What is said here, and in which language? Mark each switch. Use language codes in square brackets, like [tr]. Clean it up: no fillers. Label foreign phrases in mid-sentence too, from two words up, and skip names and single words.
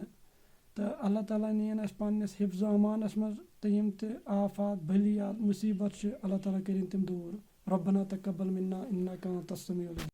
[ks] तो अल्लाह ताला नीन पन्नस हिफ्ज़ अमानस मज तो यम आफात बलियात मुसीबत अल्लाह ताला करिन तम दूर। [ar] ربنا تقبل منا إنك أنت السميع